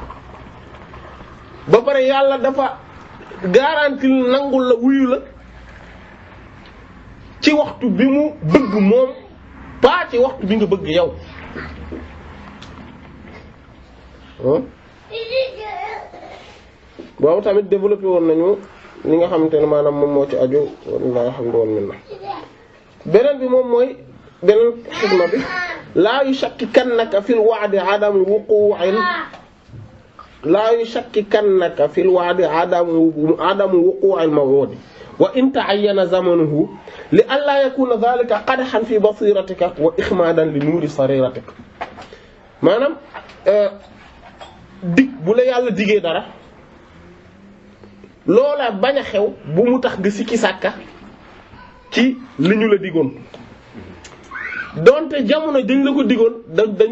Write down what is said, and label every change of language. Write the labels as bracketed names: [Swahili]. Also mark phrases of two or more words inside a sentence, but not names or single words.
[Wolof] ba pare yàlla dafa garantie nangul la wuyu la ci waxtu bi mu bëgg moom pas ci waxtu bi nga bëgg yow boobu tamit développé woon nañu li nga xamante ne maanaam moom moo ci aju walla alhamdulillah beneen bi moom mooy beneen xikma bi [Arabic] لا يشككنك في الوعد عدم وقوع لا يشككنك في الوعد عدم وقوع الموعود وإن تعين زمنه لئلا يكون ذلك قدحا في بصيرتك وإخمادا لنور سريرتك [Wolof] maanaam dig bu la yàlla digee dara loola bañ a xew bu mu tax nga sikki sàkka ci li ñu la digoon donte jamono dañ la ko digoon dañ